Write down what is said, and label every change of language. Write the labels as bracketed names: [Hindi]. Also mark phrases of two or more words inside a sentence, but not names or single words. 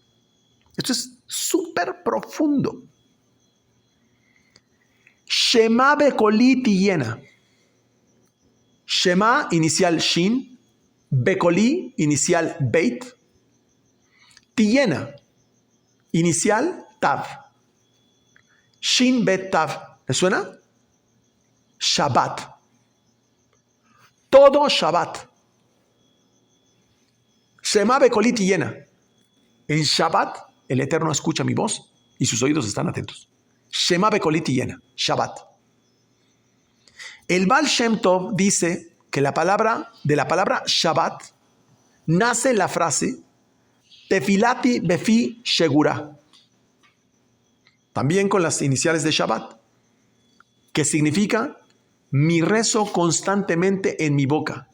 [Spanish] Esto es súper profundo. [Hebrew] שמע בקולי תענה. [Spanish] Shema, inicial Shin. Bekoli, inicial Beit. Tiyena, inicial Tav. [Hebrew] שין בית תו. [Spanish] ¿Me suena? Shabbat. Todo Shabbat. [Hebrew] שמע בקולי תענה. [Spanish] En Shabbat, el Eterno escucha mi voz y sus oídos están atentos. [Hebrew] שמע בקולי תענה. [Spanish] Shabbat. El Baal Shem Tov dice que de la palabra Shabbat nace la frase [Hebrew] תפילתי בפי שגורה, [Spanish] también con las iniciales de Shabbat, que significa mi rezo constantemente en mi boca.